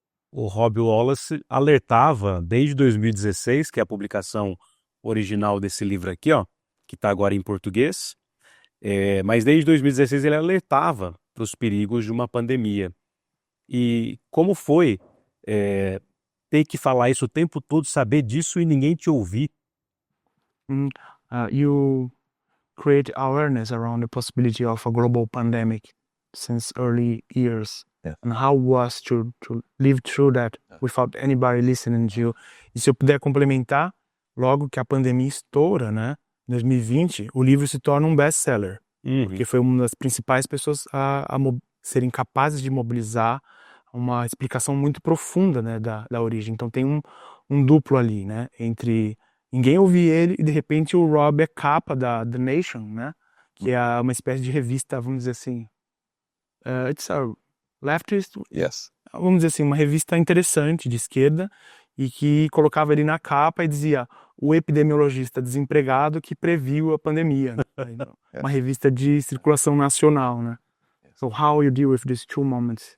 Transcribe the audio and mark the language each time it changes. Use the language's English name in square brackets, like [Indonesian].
[Portuguese] O Rob Wallace alertava desde 2016, que é a publicação original desse livro aqui, ó, que está agora em português, mas desde 2016 ele alertava para os perigos de uma pandemia. E como foi ter que falar isso o tempo todo, saber disso e ninguém te ouvir? [English] You create awareness around the possibility of a global pandemic since early years. Yeah. And how was to live through that without anybody listening to you? [Portuguese] E se eu puder complementar, logo que a pandemia estoura, né, em 2020, o livro se torna um best-seller, porque foi uma das principais pessoas a serem capazes de mobilizar uma explicação muito profunda, né, da origem. Então tem um duplo ali, né, entre ninguém ouvir ele e de repente o Rob é capa da The Nation, né, que é uma espécie de revista, vamos dizer assim, [English] it's a leftist, Yes. [Portuguese] vamos dizer assim, uma revista interessante de esquerda e que colocava ele na capa e dizia o epidemiologista desempregado que previu a pandemia, né? Uma revista de circulação nacional, né? [English] So how you deal with these two moments?